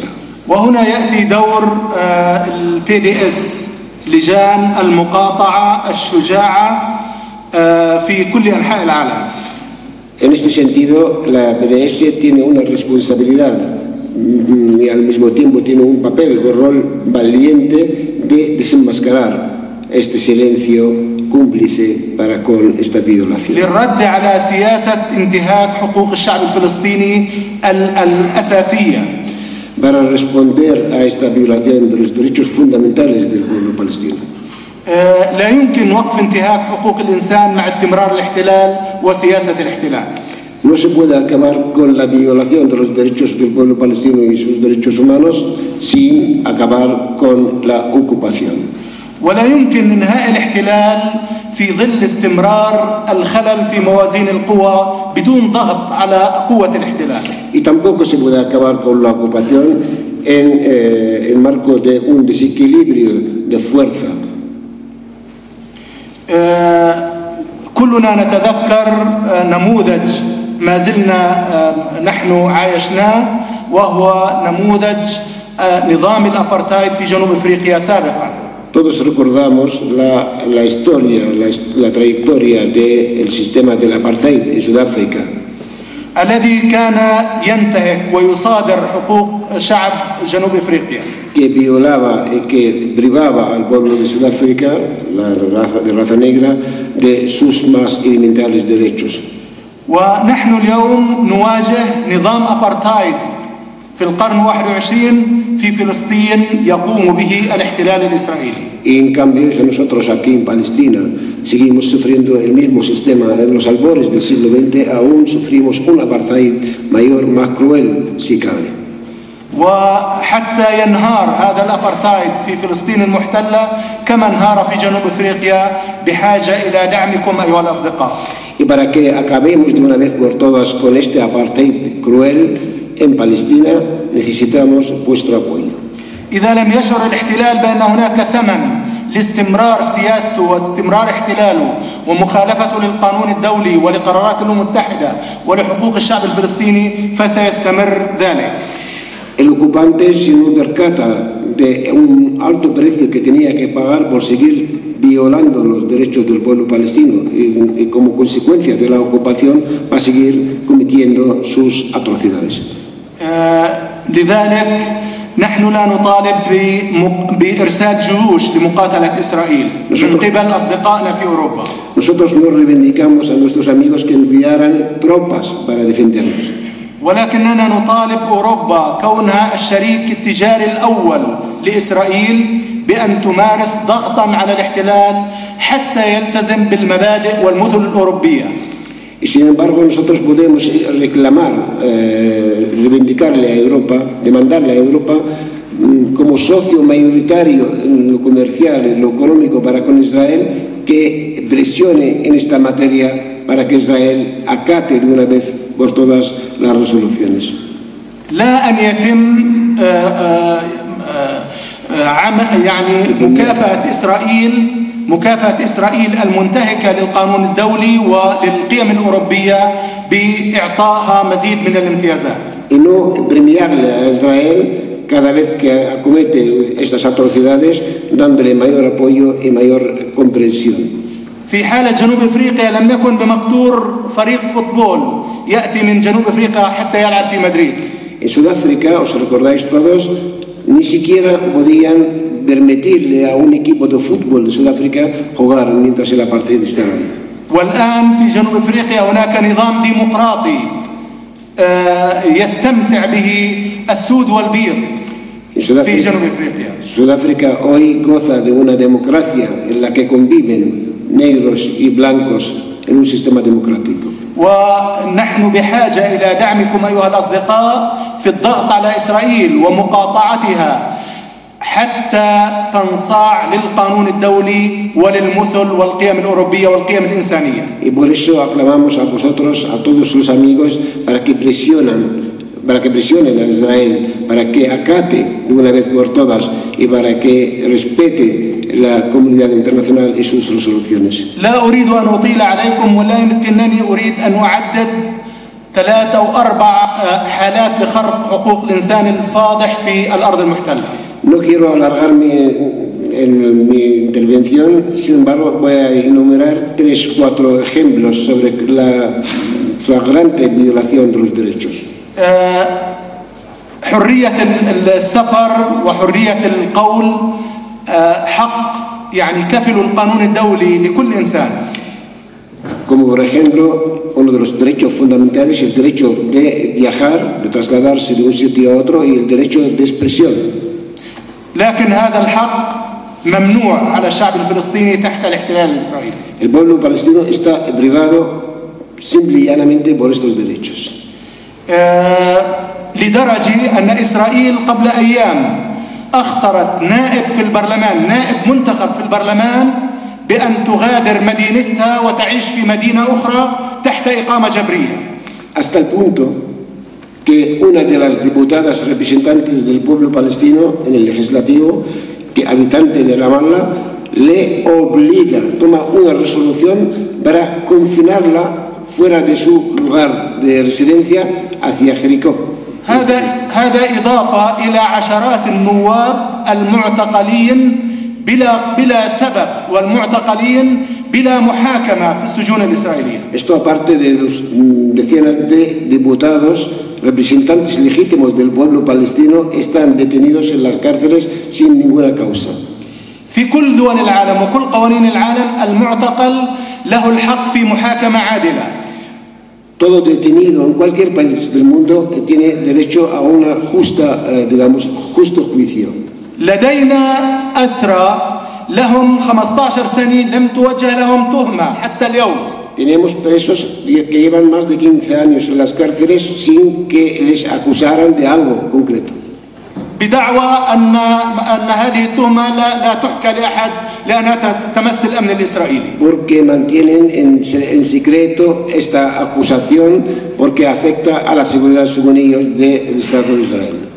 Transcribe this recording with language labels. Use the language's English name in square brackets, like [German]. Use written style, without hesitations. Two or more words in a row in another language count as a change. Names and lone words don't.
[Arabic] وهنا يأتي دور الPDS لجان المقاطعة الشجاعة في كل أنحاء العالم. [Spanish] En este sentido, la PDS tiene una responsabilidad y al mismo tiempo tiene un papel, un rol valiente de desenmascarar este silencio cómplice para con esta violación. [Arabic] للرد على سياسة انتهاك حقوق الشعب الفلسطيني الأساسية. [Spanish] Para responder a esta violación de los derechos fundamentales del pueblo palestino. [Arabic] لا يمكن وقف انتهاك حقوق الإنسان مع استمرار الاحتلال وسياسة الاحتلال. [Spanish] No se puede acabar con la violación de los derechos del pueblo palestino y sus derechos humanos sin acabar con la ocupación. [Arabic] ولا يمكن إنهاء الاحتلال في ظل استمرار الخلل في موازين القوى بدون ضغط على قوة الاحتلال. [Spanish] Y tampoco se puede acabar con la ocupación en el marco de un desequilibrio de fuerza. [Arabic] كلنا نتذكر نموذج ما زلنا نحن عايشناه وهو نموذج نظام الأبارتايد في جنوب أفريقيا سابقا. [Spanish] Todos recordamos la historia, la trayectoria del sistema del apartheid en Sudáfrica. [Arabic] الذي كان ينتهك ويصادر حقوق شعب جنوب أفريقيا. [Spanish] Que violaba y que privaba al pueblo de Sudáfrica, de raza negra, de sus más elementales derechos. [Arabic] ونحن اليوم نواجه نظام أبارتايد في القرن 21 في فلسطين يقوم به الاحتلال الإسرائيلي. [Spanish] Y en cambio, nosotros aquí en Palestina seguimos sufriendo el mismo sistema. En los albores del siglo XX aún sufrimos un apartheid mayor, más cruel, si cabe. [Arabic] وحتى ينهار هذا الأبارتايد في فلسطين المحتلة كما انهار في جنوب أفريقيا بحاجة إلى دعمكم أيها الأصدقاء. [Spanish] Y para que acabemos de una vez por todas con este apartheid cruel en Palestina, necesitamos vuestro apoyo. [Arabic] إذا لم يشعر الاحتلال بأن هناك ثمن لاستمرار سياسته واستمرار احتلاله ومخالفته للقانون الدولي ولقرارات الأمم المتحدة ولحقوق الشعب الفلسطيني فسيستمر ذلك. [Spanish] El ocupante, si no percata de un alto precio que tenía que pagar por seguir violando los derechos del pueblo palestino y como consecuencia de la ocupación va a seguir cometiendo sus atrocidades. [Arabic] لذلك نحن لا نطالب بإرسال جيوش لمقاتلة إسرائيل من قبل أصدقائنا في أوروبا. [Spanish] Nosotros no reivindicamos a nuestros amigos que enviaran tropas para defendernos. [Arabic] ولكننا نطالب أوروبا كونها الشريك التجاري الأول لإسرائيل بأن تمارس ضغطا على الاحتلال حتى يلتزم بالمبادئ والمثل الأوروبية. [Spanish] Y sin embargo nosotros podemos reclamar, reivindicarle a Europa, demandarle a Europa como socio mayoritario en lo comercial, en lo económico para con Israel, que presione en esta materia para que Israel acate de una vez por todas las resoluciones. [Arabic] لا أن يتم مكافأة إسرائيل المنتهكة للقانون الدولي وللقيم الأوروبية بإعطائها مزيد من الامتيازات. [Spanish] Y no premiarle a Israel cada vez que acomete estas atrocidades, dándole mayor apoyo y mayor comprensión. [Arabic] في حالة جنوب أفريقيا لم يكن بمقدور فريق فوتبول يأتي من جنوب أفريقيا حتى يلعب في مدريد. [Spanish] En Sudáfrica, os recordáis todos, ni siquiera podían permitirle a un equipo de fútbol de Sudáfrica jugar mientras el apartheid estaba ahí. [Arabic] والآن في جنوب أفريقيا هناك نظام ديمقراطي يستمتع به السود والبيض في جنوب أفريقيا. [Spanish] Sudáfrica hoy goza de una democracia en la que conviven negros y blancos en un sistema democrático. [Arabic] ونحن بحاجة إلى دعمكم أيها الأصدقاء في الضغط على إسرائيل ومقاطعتها حتى تنصاع للقانون الدولي وللمثل والقيم الأوروبية والقيم الإنسانية. [Spanish] Y por eso aclamamos a vosotros, a todos los amigos, para que presionen a Israel, para que acate de una vez por todas y para que respete la comunidad internacional y sus resoluciones. [Arabic] لا أريد أن أطيل عليكم ولكنني أريد أن أعدد 3 أو 4 حالات لخرق حقوق الإنسان الفاضح في الأرض المحتلة. [Spanish] No quiero alargarme en mi intervención, sin embargo voy a enumerar 3 o 4 ejemplos sobre la flagrante violación de los derechos. [Arabic] حرية السفر وحرية القول حق يعني كفل القانون الدولي لكل إنسان. [Spanish] Como por ejemplo, uno de los derechos fundamentales es el derecho de viajar, de trasladarse de un sitio a otro y el derecho de expresión. [Arabic] لكن هذا الحق ممنوع على الشعب الفلسطيني تحت الاحتلال الإسرائيلي. [Spanish] El pueblo palestino está privado simple y llanamente por estos derechos. [Arabic] لدرجة أن إسرائيل قبل أيام أخطرت نائب في البرلمان، نائب منتخب في البرلمان، بأن تغادر مدينتها وتعيش في مدينة أخرى تحت إقامة جبرية. [Spanish] Hasta el punto que una de las diputadas representantes del pueblo palestino en el legislativo, que habitante de Ramallah, le obliga, toma una resolución para confinarla fuera de su lugar de residencia hacia Jericó. [Arabic] هذا إضافة إلى عشرات النواب المعتقلين بلا سبب والمعتقلين بلا محاكمة في السجون الإسرائيلية. [Spanish] Esto aparte de los decenas de diputados representantes legítimos del pueblo palestino están detenidos en las cárceles sin ninguna causa. [Arabic] في كل دول العالم وكل قوانين العالم المعتقل له الحق في محاكمة عادلة. [Spanish] Todo detenido en cualquier país del mundo tiene derecho a una justo juicio. [Arabic] لدينا أسرى لهم 15 سنة لم توجه لهم تهمة حتى اليوم. [Spanish] Tenemos presos que llevan más de 15 años en las cárceles sin que les acusaran de algo concreto. [Arabic] بدعوى أن هذه التهمة لا تحكى لأحد لأنها تمس الأمن الإسرائيلي. [Spanish] Porque mantienen en secreto esta acusación porque afecta a la seguridad, según ellos, del Estado de Israel.